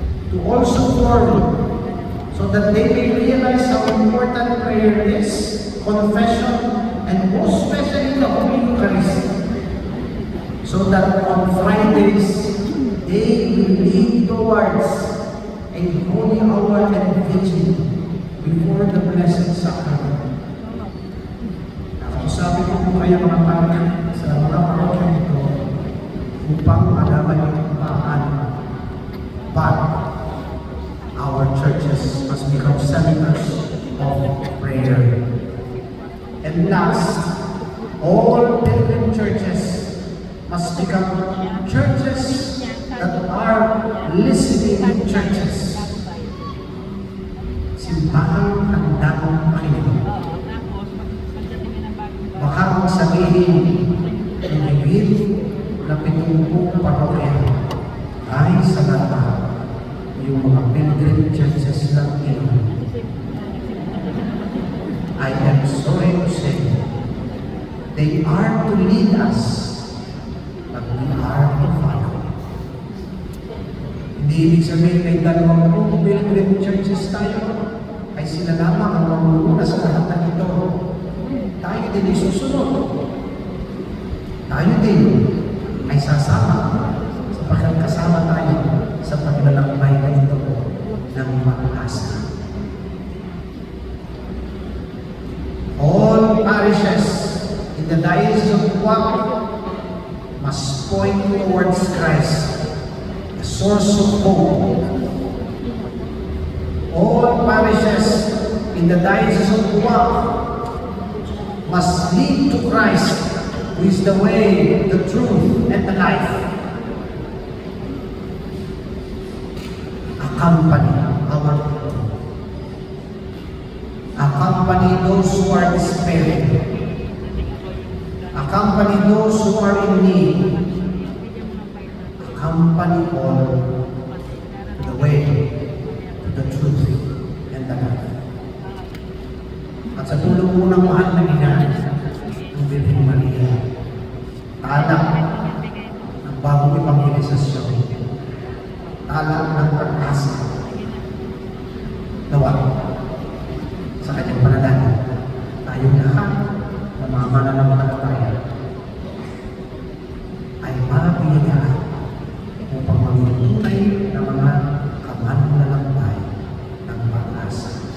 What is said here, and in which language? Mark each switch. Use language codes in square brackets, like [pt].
[en] to also form, so that they may realize how important prayer is, confession, and most especially the Holy Eucharist, so that on Fridays, they will lead towards a holy hour and vigil. Blessed Sacrament. [tl] Nakausapin ko po kayo mga pare sa mga parokya nito upang malaman niyo kung paano. [en] But our churches must become centers of prayer. And last, all pilgrim churches must become churches that are listening churches. [tl] Simbahang handang makinig. Baka kung sabihin ng higit na 70 parokya ay sa lahat yung mga pilgrim churches lang yun. [en] I am sorry to say, they are to lead us, but we are to follow. [tl] Hindi ibig sabihin may dalawang pilgrim churches tayo, ay sila lamang ang mamumuna sa lahat ng ito. Tayo din ay susunod. Tayo din ay sasama sapagkat kasama tayo sa paglalakbay na ito ng pag-asa. [en] All parishes in the Diocese of Buwak must point towards Christ, the source of hope. All parishes in the Diocese of Buwak must lead to Christ, who is the way, the truth, and the life. Accompany our people. Accompany those who are despairing. Accompany those who are in need. Accompany all to the way, to the truth, and the life. [tl] At sa tulong mo ng mahal na ina, ng Birhen Maria, alak ng bagong evangelisasyon, alak ng pag-asa, nawa sa kanyang panalangin, tayong lahat na mga mananampalataya ay mabiyayaan upang maging tunay na mga kamanlalakbay ng pag-asa.